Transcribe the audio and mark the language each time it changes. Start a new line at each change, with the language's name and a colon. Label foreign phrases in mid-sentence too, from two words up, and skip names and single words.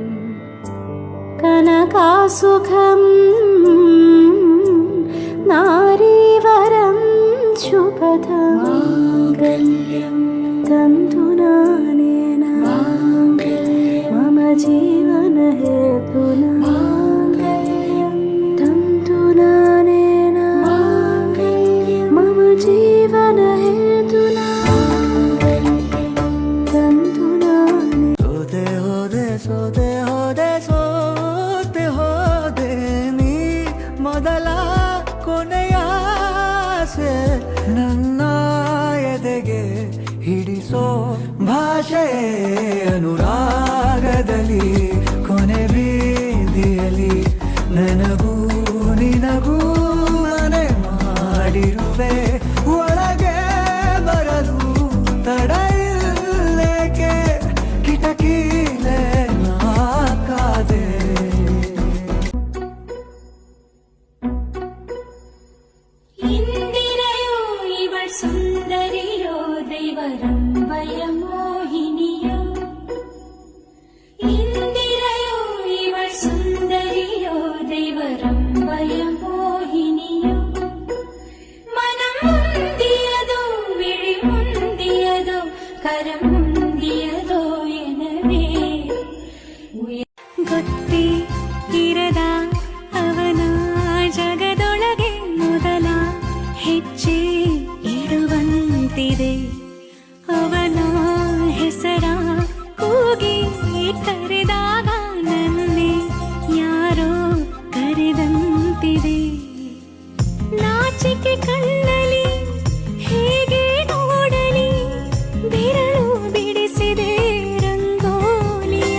Sanskrit: कनकासुखं नारीवरं शुभदं माङ्गल्यं तन्तुनानेन मम जीवनहेतुना माङ्गल्यं तन्तुनानेन मम जीवनहेतुना तन्तुनाने
Kannada: ಸೋದೆ ಹೋದೆ ಸೋದೆ ಹೋದೆ ಸೋತೆ ಹೋದೆ ನೀ ಮೊದಲ ಕೊನೆಯ ಆಸೆ ನನ್ನ ಎದೆಗೆ ಹಿಡಿಸೋ ಭಾಷೆ ಅನುರಾಗದಲ್ಲಿ ಕೊನೆ ಬೀದಿಯಲ್ಲಿ ನನಗೂ ನಿನಗೂ ಮನೆ ಮಾಡಿರುವೆ ಒಳಗೆ ಬರಲು ತಡ ಇಲ್ಲೇಕೆ ಕಿಟಕಿಲೆ ನಾಕಾದೆ
Tamil: இந்திரையோ இவள் சுந்தரியோ தெய்வரம்பைய மோகினியோ இந்திரையோ இவள் சுந்தரியோ தெய்வரம்பைய மோகினியோ மனம் முந்தியதோ விழி முந்தியதோ கரம் முந்தியதோ எனவே
Kannada: ಗೊತ್ತೇ ಇರದ ಅವನ ಜಗದೊಳಗೆ ಮೊದಲ ಹೆಜ್ಜೆ ಇಡುವಂತಿದೆ ಅವನ ಹೆಸರ ಕೂಗಿ ಕರೆದಾಗ ನನ್ನೇ ಯಾರೋ ಕರೆದಂತಿದೆ ನಾಚಿಕೆ ಕಣ್ಣಲ್ಲಿ ಹೇಗೆ ನೋಡಲಿ ಬೆರಳು ಬಿಡಿಸಿದೆ ರಂಗೋಲಿಯ